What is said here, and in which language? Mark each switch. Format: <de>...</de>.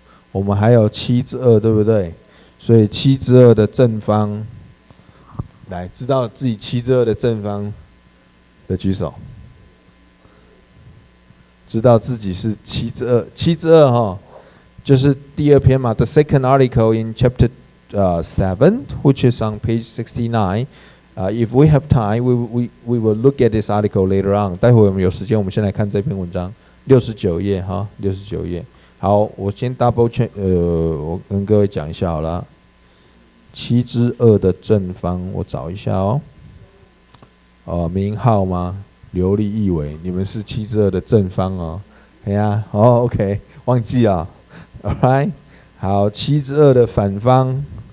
<zh>我们还有7/2，对不对？所以7/2的正方，来，知道自己7/2的正方的举手。知道自己是7/2哈，就是第2篇嘛。</zh> <en>The second article in chapter 7, which is on page 69. If we have time, we will look at this article later on.</en> <zh>待会我们有时间，我们先来看这篇文章，69页哈，69页。好，我先 double check， 我跟各位讲一下好了。 7/2的正方，我找一下哦。名号吗？刘立义伟，你们是7/2的正方哦。哎呀，OK， 忘记了。</zh> <en>All right，</en> <zh>好，7/2的反方。</zh>